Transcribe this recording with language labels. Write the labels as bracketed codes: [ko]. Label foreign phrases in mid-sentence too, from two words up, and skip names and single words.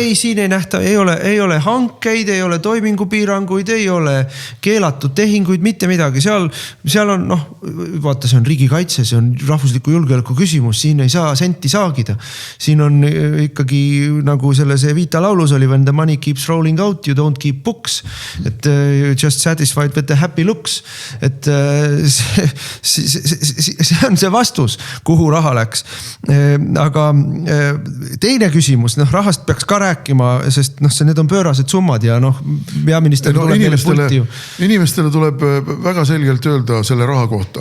[et] Ei, siin ei nähta, ei ole hankeid, ei ole toimingupiiranguid, ei ole keelatud tehinguid, mitte midagi. Seal on, vaata, see on riigikaitse, see on rahvusliku julgeoleku küsimus, siin ei saa senti saagida. Siin on ikkagi nagu selles Evita laulus oli, [en] when the money keeps rolling out, you don't keep books. Et just satisfied with the happy looks. [et] Et see on see vastus, kuhu raha läks. Aga teine küsimus, rahast peaks ka rääkima, sest need on pöörased summad ja peaminister tuleb meile pulti. Inimestele tuleb väga selgelt öelda selle raha kohta.